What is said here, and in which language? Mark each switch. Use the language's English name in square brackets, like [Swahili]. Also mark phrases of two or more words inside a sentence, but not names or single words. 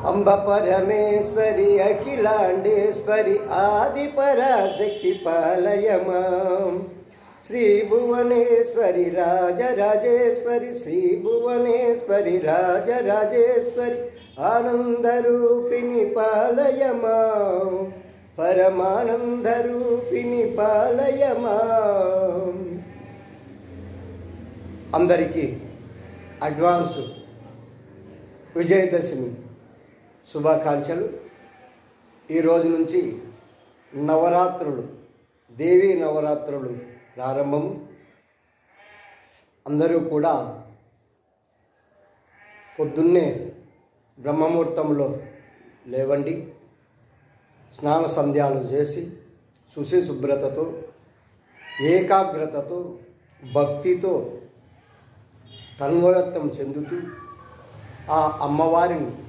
[Sanskrit] परमेश्वरी अखिलांडेश्वरी आदि पराशक्ति पालय मां श्री भुवनेश्वरी राजराजेश्वरी श्री भुवनेश्वरी राजराजेश्वरी आनंद रूपिणी पालय मां परमानंद रूपिणी पालय मां। [Telugu] అందరికీ అడ్వాన్స్ విజయదశమి శుభాకాంక్షలు। ఈ రోజు నుంచి నవరాత్రులు, దేవీ నవరాత్రులు ప్రారంభము। అందరూ కూడా పొద్దున్నే బ్రహ్మముహూర్తంలో లేవండి, స్నాన సంధ్యాలు చేసి శుచి శుభ్రతతో ఏకాగ్రతతో భక్తితో తన్మయత్వం చెందుతూ ఆ అమ్మవారిని